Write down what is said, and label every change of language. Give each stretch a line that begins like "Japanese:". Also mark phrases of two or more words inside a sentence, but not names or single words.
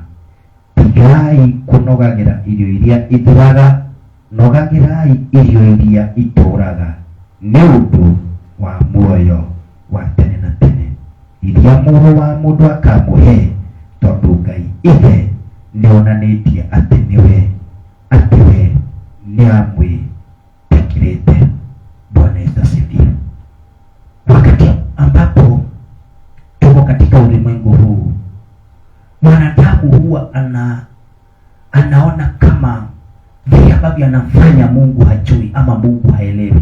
Kikuyu: Tigai kũnogagĩra irio iria ithiraga, nogagĩrai irio iria itũraga, nĩ ũndũ wa muoyo wa tene na tene, iria Mũrũ wa Mũndũ akamũhe, tondũ Ngai ithe nĩonanĩtie atĩ we nĩamwĩtĩkĩrĩte.
Swahili: Bwana Yesu asifiwe. Wakati ambapo tuko katika ulimwengu huu, mwanadamu huwa anaona kama vile ambavyo anafanya Mungu hajui ama Mungu haelewi.